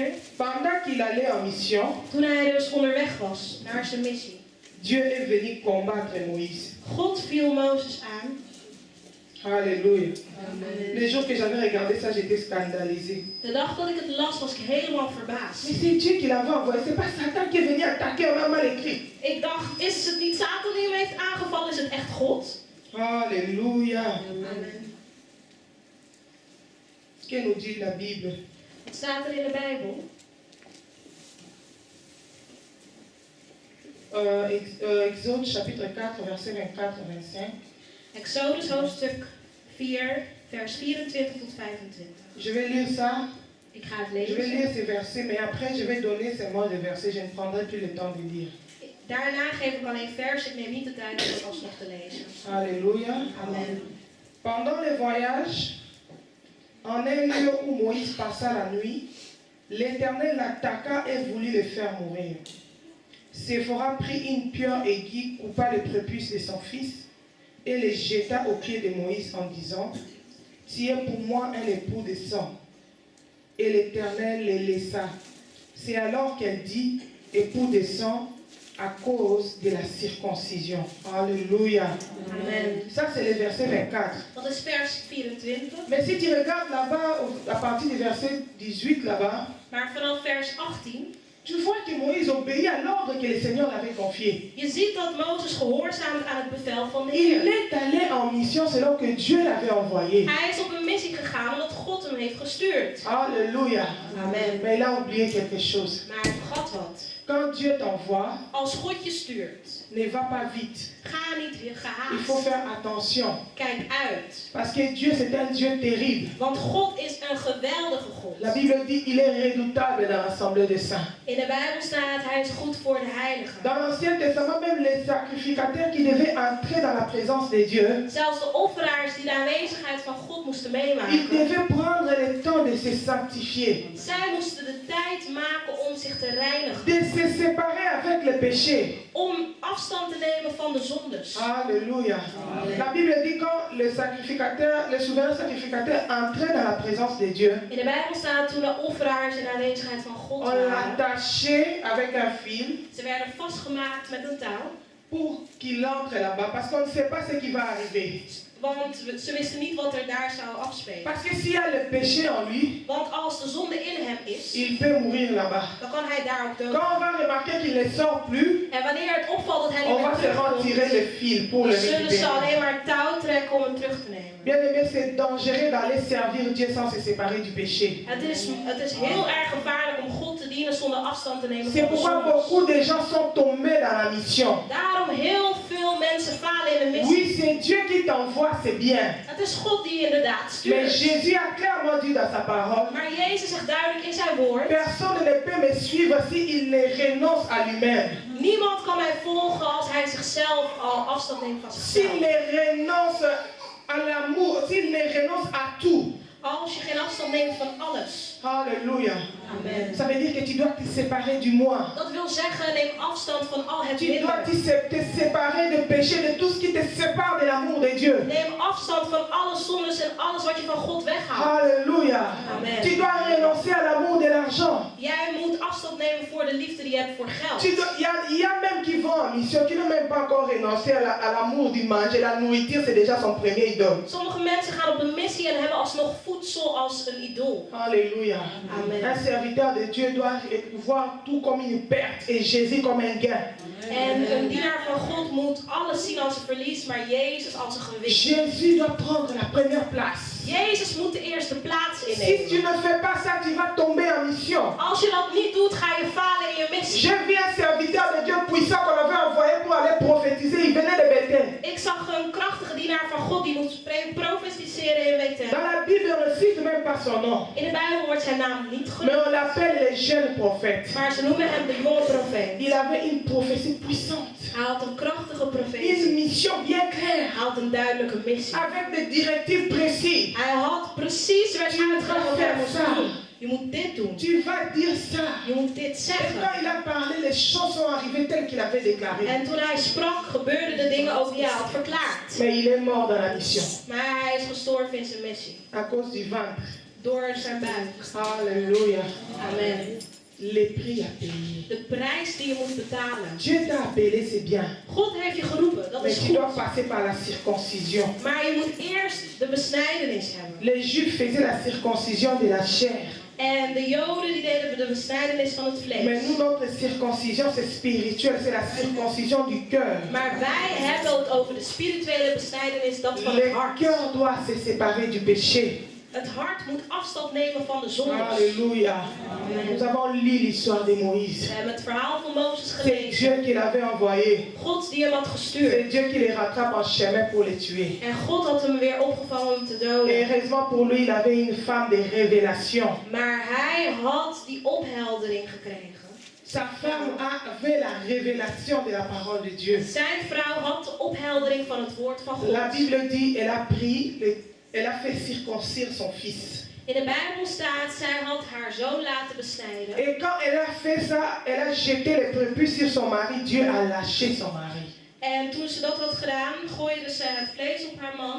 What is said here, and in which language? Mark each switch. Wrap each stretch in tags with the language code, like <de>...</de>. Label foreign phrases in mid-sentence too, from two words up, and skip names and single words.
<fr>pendant qu'il allait en mission,</fr> <nl>toen hij dus onderweg was naar zijn missie.</nl> <fr>Dieu est venu combattre Moïse.</fr> <nl>God viel Mozes aan.</nl> <fr>Alléluia. Amen. Les jours que j'avais regardé ça, j'étais scandalisé.</fr> <nl>De dag dat ik het las, was ik helemaal verbaasd.</nl> <fr>Mais c'est Dieu qui l'avait envoyé, c'est pas Satan qui est venu attaquer, on a mal écrit.</fr> <nl>Ik dacht, is het niet Satan die hem heeft aangevallen? Is het echt God?</nl> <fr>Alléluia. Amen. Que nous dit la Bible?</fr> <nl>Het staat er in de Bijbel.</nl> <fr>Exode chapitre 4, verset 24-25.</fr> <nl>Exodus hoofdstuk 4, vers 24 tot 25.</nl> <fr>Je vais lire ça.</fr> <nl>Ik ga het</nl> <fr>Je vais</fr> <nl>lezen.</nl> <fr>lire ces versets, mais après je vais donner seulement les versets. Je ne prendrai plus le temps de lire.</fr> <nl>Daarna geef ik alleen vers. Ik neem niet de tijd om het alsnog te lezen.</nl> <fr>Alléluia. Amen. Pendant le voyage, en un lieu où Moïse passa la nuit, l'Éternel l'attaqua et voulut le faire mourir. Séphora prit une pierre aiguë, coupa le prépuce de son fils et le jeta aux pieds de Moïse en disant, « Tu es pour moi un époux de sang. » Et l'Éternel les laissa. C'est alors qu'elle dit, « Époux de sang, à cause de la circoncision. Alléluia. Amen. Ça, c'est le verset 24.</fr> <nl>Dat is vers 24.</nl> <fr>Mais si tu regardes là-bas, à partir du verset 18 là-bas,</fr> <nl>Maar vanaf vers 18,</nl> <fr>tu vois que Moïse obéit à l'ordre que le Seigneur l'avait confié.</fr> <nl>je ziet dat Mozes gehoorzaamt aan het bevel van de</nl> <fr>Il</fr> <nl>Heer.</nl> <fr>est allé en mission selon que Dieu l'avait envoyé.</fr> <nl>Hij is op een missie gegaan omdat God hem heeft gestuurd.</nl> <fr>Alléluia. Amen. Mais il a oublié quelque chose.</fr> <nl>Maar hij vergat wat.</nl> <fr>Quand Dieu t'envoie,</fr> <nl>Als God je stuurt,</nl> <fr>ne va pas vite.</fr> <nl>ga niet</nl> <fr>Il faut</fr> <nl>gehaast.</nl> <fr>faire attention.</fr> <nl>Kijk uit.</nl> <fr>Parce que Dieu, c'est un Dieu terrible.</fr> <nl>Want God is een geweldige God.</nl> <fr>La Bible dit qu'il est redoutable dans l'assemblée des saints.</fr> <nl>In de Bijbel staat, hij is goed voor de heiligen.</nl> <fr>Dans l'Ancien Testament, même les sacrificateurs qui devaient entrer dans la présence de Dieu,</fr> <nl>Zelfs de offeraars die de aanwezigheid van God moesten</nl> <fr>ils</fr> <nl>meemaken.</nl> <fr>devaient prendre le temps de se sanctifier,</fr> <nl>Zij moesten de tijd maken om zich te reinigen.</nl> <fr>de se séparer avec le péché.</fr> <nl>Om afstand te nemen van de zondes.</nl> <fr>Alléluia. La Bible dit quand le souverain sacrificateur entrait dans la présence de Dieu,</fr> <nl>In de Bijbel staat toen de offeraars in de aanwezigheid van God</nl> <fr>on</fr> <nl>waren.</nl> <fr>l'attachait avec un fil</fr> <nl>Ze werden vastgemaakt met een touw.</nl> <fr>pour qu'il entre là-bas, parce qu'on ne sait pas ce qui va arriver.</fr> <nl>Want ze wisten niet wat er daar zou afspelen.</nl> <fr>Parce que s'il y a le péché en lui,</fr> <nl>Want als de zonde in hem is,</nl> <fr>il peut mourir là-bas.</fr> <nl>dan kan hij daar ook dood.</nl> <fr>Quand on va remarquer qu'il ne sort plus,</fr> <nl>En wanneer het opvalt dat hij niet</nl> <fr>on</fr> <nl>meer</nl> <fr>va se retirer</fr> <nl>terugkomt,</nl> <fr>le fil pour</fr> <nl>dan</nl> <fr>le</fr> <nl>zullen ze</nl> <fr>récupérer.</fr> <nl>alleen maar touw trekken om hem terug te nemen.</nl> <fr>Bien aimé, c'est dangereux d'aller servir Dieu sans se séparer du péché.</fr> <nl>Het is heel erg gevaarlijk om God te dienen zonder afstand te nemen</nl> <fr>C'est</fr> <nl>van de</nl> <fr>pourquoi</fr> <nl>zonde.</nl> <fr>beaucoup de gens sont tombés dans la mission.</fr> <nl>Daarom heel veel mensen falen in de missie.</nl> <fr>Oui, c'est Dieu qui t'envoie, c'est bien.</fr> <nl>Het is God die je inderdaad</nl> <fr>Mais</fr> <nl>stuurt.</nl> <fr>Jésus a clairement dit dans sa parole,</fr> <nl>Maar Jezus zegt duidelijk in zijn woord,</nl> <fr>personne ne peut me suivre s'il ne renonce à lui-même.</fr> <nl>niemand kan mij volgen als hij zichzelf al afstand neemt van</nl> <fr>S'il</fr> <nl>zichzelf.</nl> <fr>ne renonce à l'amour, s'il ne renonce à tout.</fr> <nl>Als je geen afstand neemt van alles.</nl> <fr>Alléluia. Amen. Ça veut dire que tu dois te séparer du moi.</fr> <nl>Dat wil zeggen, neem afstand van al het</nl> <fr>Tu dois</fr> <nl>minder.</nl> <fr>te séparer de péché, de tout ce qui te sépare de l'amour de Dieu.</fr> <nl>Neem afstand van alle zondes en alles wat je van God weghaalt.</nl> <fr>Alléluia. Amen. Tu dois renoncer à l'amour de l'argent.</fr> <nl>Jij moet afstand nemen voor de liefde die je hebt voor geld.</nl> <fr>Il y a même qui vont en mission, qui n'ont même pas encore renoncé à l'amour du manger. La nourriture, c'est déjà son premier idole.</fr> <nl>Sommige mensen gaan op een missie en hebben alsnog voedsel als een idool.</nl> <fr>Alléluia. Amen. Un serviteur de Dieu doit voir tout comme une perte et Jésus comme un gain.</fr> <nl>En een dienaar van God moet alles zien als een verlies, maar Jezus als een gewinst.</nl> <fr>Jésus doit prendre la première place.</fr> <nl>Jezus moet de eerste plaats</nl> <fr>Si tu</fr> <nl>innemen.</nl> <fr>ne fais pas ça, tu vas tomber en mission.</fr> <nl>Als je dat niet doet, ga je falen in je missie.</nl> <fr>J'ai vu un serviteur de Dieu puissant qu'on avait envoyé pour aller prophétiser. Il venait de Bethel.</fr> <nl>Ik zag een krachtige dienaar van God die moest profetiseren in Bethel.</nl> <fr>Dans la Bible, on ne cite même pas son nom.</fr> <nl>In de Bijbel wordt zijn naam niet</nl> <fr>Mais</fr> <nl>genoemd,</nl> <fr>on l'appelle le jeune prophète.</fr> <nl>maar ze noemen hem de jonge profeet.</nl> <fr>Il avait une prophétie puissante.</fr> <nl>Hij had een krachtige</nl> <fr>Une</fr> <nl>profetie.</nl> <fr>mission bien claire.</fr> <nl>Hij had een duidelijke missie.</nl> <fr>Avec des directives précises.</fr> <nl>Hij had precies werd uitgelegd wat hij moest doen. Je moet dit doen.</nl> <fr>Tu vas dire ça.</fr> <nl>Je moet dit</nl> <fr>Et quand</fr> <nl>zeggen.</nl> <fr>il a parlé, les choses sont arrivées telles qu'il avait déclaré.</fr> <nl>En toen hij sprak, gebeurden de dingen ook die hij had verklaard.</nl> <fr>Mais il est mort dans la mission.</fr> <nl>Maar hij is gestorven in zijn missie.</nl> <fr>À cause du ventre.</fr> <nl>Door zijn buik.</nl> <fr>Alléluia. Amen. Les prix à payer.</fr> <nl>De prijs die je moet betalen.</nl> <fr>Dieu t'a appelé, c'est bien.</fr> <nl>God heeft je geroepen, dat</nl> <fr>Mais</fr> <nl>is</nl> <fr>tu</fr> <nl>goed.</nl> <fr>dois passer par la circoncision.</fr> <nl>Maar je moet eerst de besnijdenis hebben.</nl> <fr>Les Juifs faisaient la circoncision de la chair.</fr> <nl>En de Joden die deden de besnijdenis van het</nl> <fr>Mais</fr> <nl>vlees.</nl> <fr>nous, notre circoncision, c'est spirituel. C'est la circoncision du cœur.</fr> <nl>Maar wij hebben het over de spirituele besnijdenis, dat van het</nl> <fr>Le</fr> <nl>hart.</nl> <fr>cœur doit se séparer du péché.</fr> <nl>Het hart moet afstand nemen van de zonde.</nl> <fr>Alléluia. Nous avons lu l'histoire de Moïse.</fr> <nl>We hebben het verhaal van Mozes</nl> <fr>C'est</fr> <nl>gelezen.</nl> <fr>Dieu qui l'avait envoyé.</fr> <nl>God die hem had gestuurd.</nl> <fr>C'est Dieu qui les rattrape en chemin pour les tuer.</fr> <nl>En God had hem weer opgevangen om te</nl> <fr>Et</fr> <nl>doden.</nl> <fr>heureusement pour lui, il avait une femme de révélation.</fr> <nl>Maar hij had die opheldering gekregen.</nl> <fr>Sa femme avait la révélation de la parole de Dieu.</fr> <nl>Zijn vrouw had de opheldering van het woord van God.</nl> <fr>La Bible dit, elle a fait circoncire son fils.</fr> <nl>In de Bijbel staat, zij had haar zoon laten besnijden.</nl> <fr>Et quand elle a fait ça, elle a jeté les prépuces sur son mari. Dieu a lâché son mari.</fr> <nl>En toen ze dat had gedaan, gooide ze het vlees op haar man.</nl>